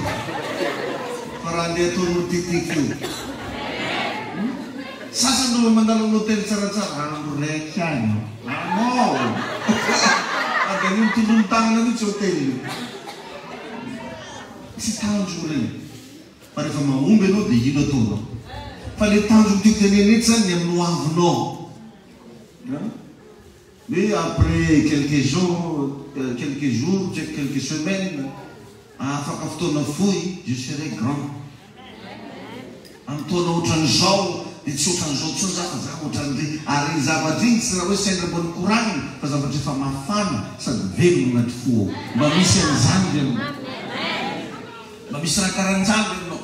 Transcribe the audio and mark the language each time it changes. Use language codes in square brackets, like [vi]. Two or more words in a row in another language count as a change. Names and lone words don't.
[mg] Fa raha andeha ataonao teteky eo. Sasany nao mandalo amin'ny hôtely tsaratsara. Andro raiky agny. Anao. Aga ny mitondrony tagnana mihitsy hôtely io. Tsy tanjona reny. Fa rehefa mahomby ianao dia ino ataonao. Fa le tanjona tiako tenenety zany ny amin'ny hoavinao. [fr] Mais après quelques jours, quelques semaines, [mg] afaka fotoana fohy, [fr] je serai grand. [mg] Amin'ny taona ohatran'izao, dia tsy ohatran'izao tsy za fa za ohatran'ireny. Ary zavatra iny tsy raha hoe sendra mbo nikoragny fa zavatra efa mafana sady velogno anaty fo ao. Mba misy an'izany ianao. Mba misy raha karan'izany ianao.